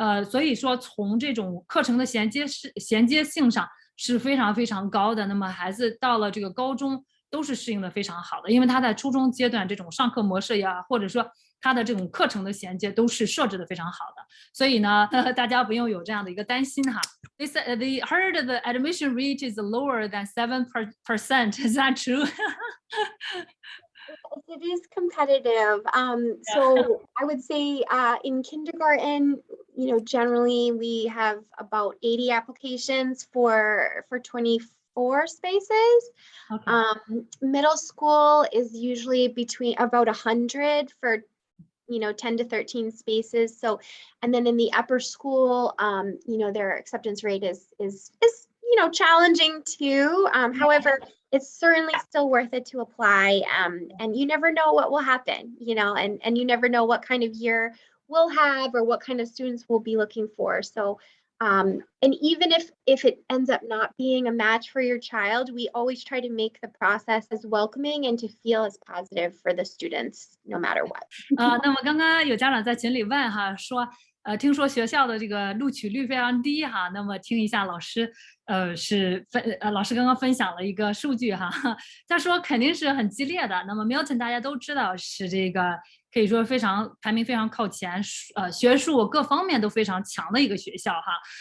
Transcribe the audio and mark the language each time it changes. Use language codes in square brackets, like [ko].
[zh] 所以说从这种课程的衔接性上是非常非常高的。那么孩子到了这个高中都是适应的非常好的，因为他在初中阶段这种上课模式呀，或者说他的这种课程的衔接都是设置的非常好的。所以呢，大家不用有这样的一个担心哈。 [en] They heard the admission rate is lower than 7%. Is that true? It is competitive. So I would say in kindergarten, generally we have about 80 applications for 24 spaces. Okay. Middle school is usually between about 100 for 10 to 13 spaces. So, and then in the upper school, their acceptance rate is challenging too. However, it's certainly still worth it to apply. And you never know what will happen, and you never know what kind of year we'll have or what kind of students we'll be looking for. So, and even if it ends up not being a match for your child, we always try to make the process as welcoming and to feel as positive for the students, no matter what. [zh] 那么刚刚有家长在群里问哈，说听说学校的这个录取率非常低哈，那么听一下老师，老师刚刚分享了一个数据哈，他说肯定是很激烈的。那么 Milton 大家都知道是这个可以说排名非常靠前，学术各方面都非常强的一个学校哈。